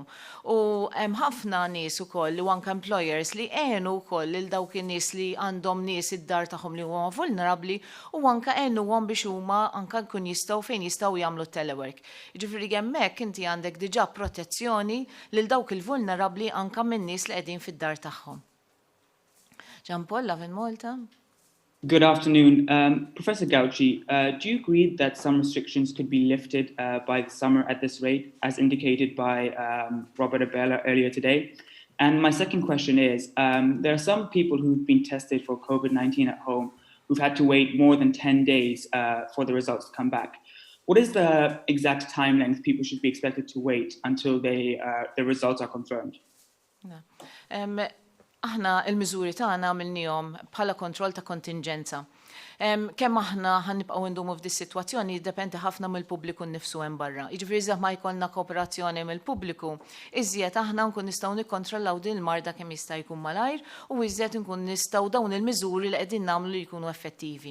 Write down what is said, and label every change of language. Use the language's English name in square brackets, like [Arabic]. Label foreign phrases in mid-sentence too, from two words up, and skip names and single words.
[Maltese] U hemm ħafna nies ukoll li anke employers li għenu wkoll lil dawk in-nies li għandhom nies id-dar tagħhom li huma vulnerabbli u anke għenuhom biex huma anke nkun jistgħu fejn jistgħu jagħmlu telework. Jiġifieri hemmhekk inti għandek diġà protezzjoni lil dawk il-vulnerabbli anke min-nies li qegħdin fid-dar tagħhom. [English] Gianpaolo in Malta. Good afternoon. Professor Gauci, do you agree that some restrictions could be lifted by the summer at this rate, as indicated by Robert Abella earlier today? And my second question is, there are some people who've been tested for COVID-19 at home who've had to wait more than 10 days for the results to come back. What is the exact time length people should be expected to wait until the results are confirmed? [Maltese] Aħna il-miżuri tagħna għamilnihom bħala kontroll ta' kontingenza. Kemm aħna ħanibqgħu ndumu f'dis sitwazzjoni jiddependi ħafna mill-pubbliku nnifsu hemm barra. Jiġifieri iżda ma jkollna kooperazzjoni mill-pubbliku, iżjed aħna nkun nistgħu nikkontrollaw din il-marda kemm jista' jkun malajr u iżjed nkun nistgħu dawn il-miżuri li qegħdin nagħmlu li jkunu effettivi.